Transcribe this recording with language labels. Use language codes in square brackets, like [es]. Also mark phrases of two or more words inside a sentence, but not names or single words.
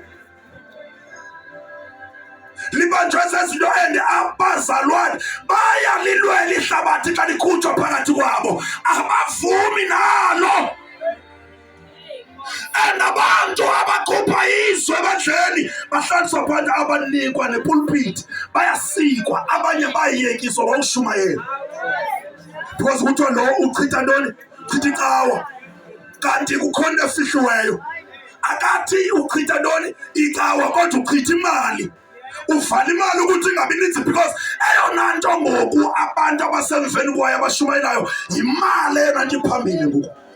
[xh] Libanjwe zezinto and abazalwane bayalilwela ihlabathi xa likhutshwa phakathi kwabo. Abavumi nalo. And abantu abakhupha izwe ebandleni bahlaliswa phansi, abanikwa nepulpit, bayasikwa, abanye bayiyekiswa ngokushumayela. Because kuthiwa lo uchitha ntoni? Uchitha icawa. Kanti kukhona efihliweyo. Akathi uchitha ntoni? Icawa, kodwa uchitha imali. Uvala imali ukuthi ingabi ninzi, because eyona nto ngoku abantu abasemveni kwayo abashumayelayo yimali eyona nto iphambili ngoku.